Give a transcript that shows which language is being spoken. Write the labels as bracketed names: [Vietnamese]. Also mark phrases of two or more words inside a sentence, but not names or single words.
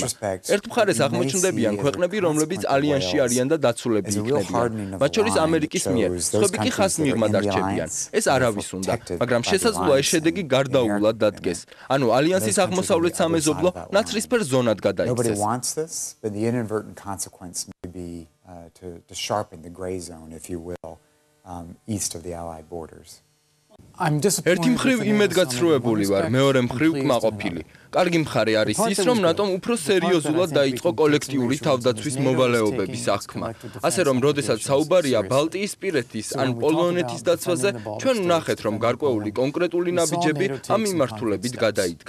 [Georgian] ერთ მხარეს აღმოჩნდებიან ქვეყნები, რომლებიც ალიანსში არიან და დაცულები იქნებიან, მათ შორის ამერიკის მიერ, სხვები კი ხაზს მიღმა დარჩებიან. ეს არავის უნდა, მაგრამ შესაძლოა ეს შედეგი გარდაუვლად დადგეს. ანუ ალიანსის აღმოსავლეთ სამეზობლო ნაცრისფერ ზონად გადაიქცეს. [English] East of the Allied borders. [Georgian] ერთი მხრივ იმედგაცრუებული ვარ, მეორე მხრივ კმაყოფილი. კარგი მხარე არის ის, რომ ნატომ უფრო სერიოზულად დაიწყო კოლექტიური თავდაცვის მოვალეობების აღქმა. ასე რომ, როდესაც საუბარია ბალტიისპირეთის ან პოლონეთის დაცვაზე, ჩვენ ვნახეთ, რომ გარკვეული კონკრეტული ნაბიჯები ამ მიმართულებით გადაიდგა.